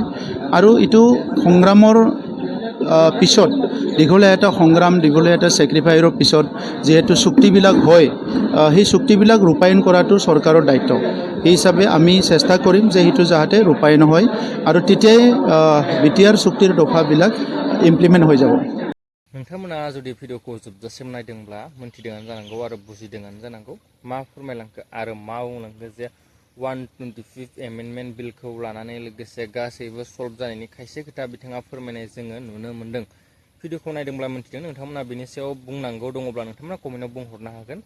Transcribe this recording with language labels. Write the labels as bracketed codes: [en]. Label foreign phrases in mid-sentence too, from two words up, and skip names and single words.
[as] আৰু এইটো সংগ্ৰামৰ পিছত, দীঘলীয়া এটা সংগ্ৰাম, দীঘলীয়া এটা ছেক্ৰিফাইচৰ পিছত যিহেতু চুক্তিবিলাক হয়, সেই চুক্তিবিলাক ৰূপায়ণ কৰাটো চৰকাৰৰ দায়িত্ব। এই হিচাপে আমি চেষ্টা কৰিম যে সেইটো যাতে ৰূপায়ণ হয় আৰু তেতিয়াই বিটিআৰ চুক্তিৰ দফাবিলাক ইমপ্লিমেণ্ট হৈ যাব। [brx] नोंथांमोना जुदि भिडिअखौ जोबजासिम नायदोंब्ला मोनथिदोंआनो जानांगौ आरो बुजिदोंआनो जानांगौ मा फोरमायलांखो आरो मा बुंलांखो जे 125 एमेन्डमेन्ट बिलखौ लानानै लोगोसे गासैबो सल्भ जानायनि खायसे खोथा बिथाङा फोरमायनाय जोङो नुनो मोन्दों। भिडिअखौ नायदोंब्ला मोनथिदों। नोंथांमोना बेनि सायाव बुंनांगौ दङब्ला नोंथांमोना कमेन्टआव बुंहरनो हागोन।